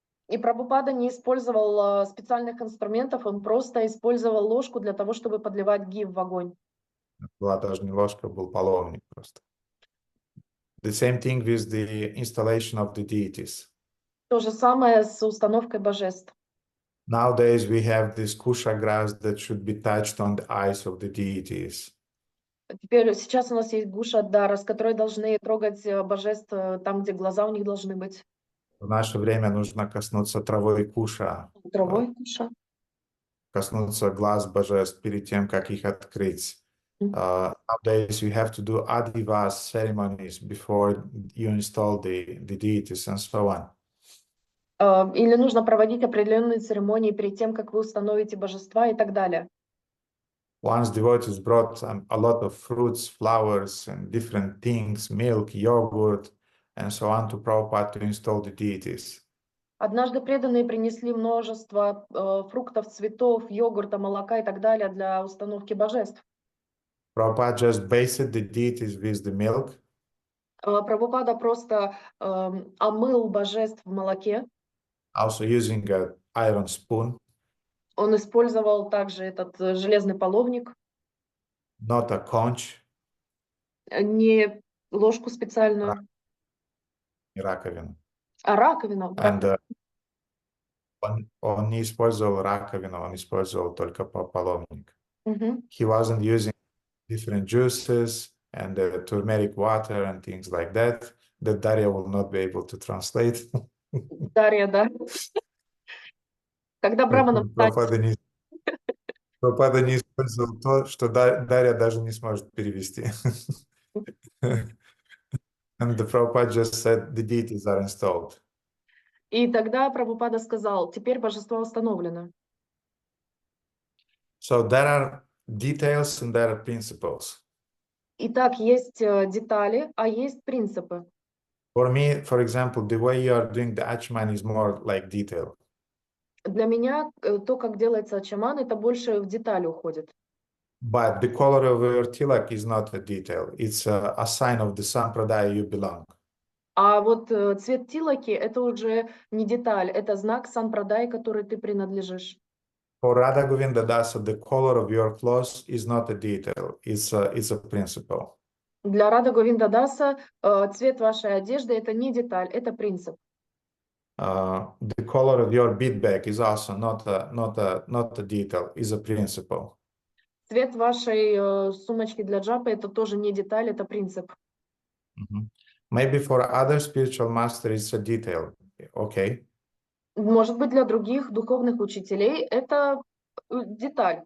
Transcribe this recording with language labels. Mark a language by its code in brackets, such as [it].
[ru] И Прабхупада не использовал специальных инструментов, он просто использовал ложку для того, чтобы подливать ги в огонь. Была даже не ложка, был половник просто. [en] The same thing with the installation of the deities. [ru] То же самое с установкой божеств. [en] Nowadays we have this kusha grass that should be touched on the eyes of the deities. [ru] Сейчас у нас есть гуша дара, с которой должны трогать божеств там, где глаза у них должны быть. В наше время нужно коснуться травой куша. Травой куша. Коснуться глаз божеств перед тем, как их открыть. [en] Nowadays, you have to do adivas ceremonies before you install the deities and so on. [ru] Или нужно проводить определенные церемонии перед тем, как вы установите божества и так далее. [en] Once devotees brought a lot of fruits, flowers, and different things, milk, yogurt, and so on to Prabhupada to install the deities. [ru] Однажды преданные принесли множество фруктов, цветов, йогурта, молока и так далее для установки божеств. [en] Prabhupada just basted the deities with the milk. [ru] Прабхупада просто омыл божеств в молоке. [en] Also using an iron spoon, [ru] Он использовал также этот железный половник, [en] not a conch, [ru] не ложку специальную, раковину. а раковину. [en] And [ru] он не использовал раковину, он использовал только половник. [en] He wasn't using different juices and turmeric water and things like that Darya will not be able to translate. [ru] Дарья, да. Когда браманам станет... Прабхупада не использовал то, что Дарья даже не сможет перевести. [en] And the Prabhupada just said the deities are installed. [ru] И тогда Прабхупада сказал, теперь божество установлено. [en] So there are details and there are principles. [ru] Итак, есть детали, а есть принципы. [en] For me, for example, the way you are doing the Achman is more like detail. [ru] Для меня то, как делается ачаман, это больше в детали уходит. [en] But the color of your tilak is not a detail. It's a sign of the sampradaya you belong. [ru] А вот цвет тилаки – это уже не деталь, это знак санпрадай, который ты принадлежишь. [en] For Radha Govinda Dasa, the color of your clothes is not a detail. It's a principle. [ru] Для Рада Говинда Даса цвет вашей одежды – это не деталь, это принцип. [en] The color of your bead bag is also not a detail. It's a principle. [ru] Цвет вашей сумочки для джапы – это тоже не деталь, это принцип. [en] Maybe for other spiritual masters it's a detail. Okay. [ru] Может быть, для других духовных учителей это деталь.